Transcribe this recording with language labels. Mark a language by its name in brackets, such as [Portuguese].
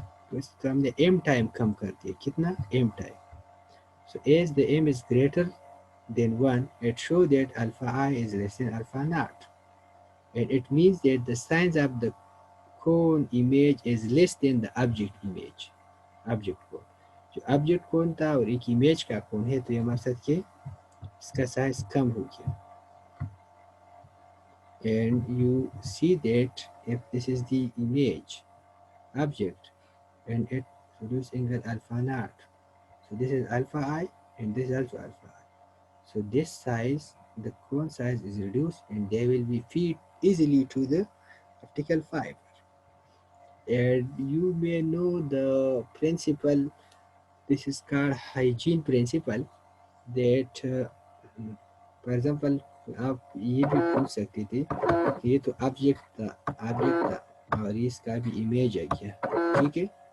[Urdu] تو اس کا ہم نے m ٹائم کم کر دیا. کتنا؟ m time. [English] So as the m is greater than 1, it shows that alpha I is less than alpha naught. And it means that the size of the cone image is less than the object image. Object cone. [Urdu] جو object cone تھا اور ایک image کا cone ہے تو یہ ہمارے ساتھ کہ اس کا size کم ہو گیا. [English] And you see that if this is the image object and it produces angle alpha naught. So this is alpha I and this is also alpha I. So this size, the cone size is reduced and they will be feed easily to the optical fiber. And you may know the principle, this is called hygiene principle, that for example [Urdu] آپ یہ بھی پوچھ سکتے تھے کہ یہ تو object تھا اور اس کا بھی امیج آ گیا، ٹھیک ہے.